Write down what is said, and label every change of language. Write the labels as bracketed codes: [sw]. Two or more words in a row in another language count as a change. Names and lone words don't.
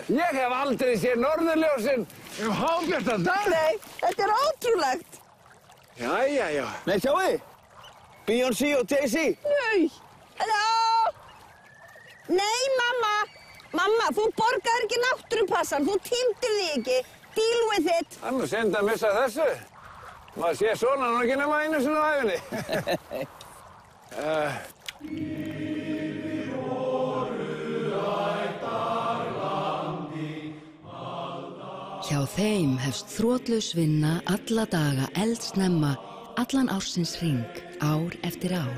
[is] Ég hef aldrei séð norðurljósin hábjartan dag. Nei, þetta er ótrúlegt. Já. Nei, sjáu þið. Beyoncé og Jay-Z. Nei. Halló. Nei, mamma. Mamma, þú borgaður ekki náttúrupassan. Þú týndir því ekki. [en] Deal with it. [is] Það er nú synd að missa þessu. Maður sé svona nú ekki nema einu sinni á ævinni. Hjá þeim hefst þrotlaus vinna alla daga eldsnemma allan ársins hring, ár eftir ár.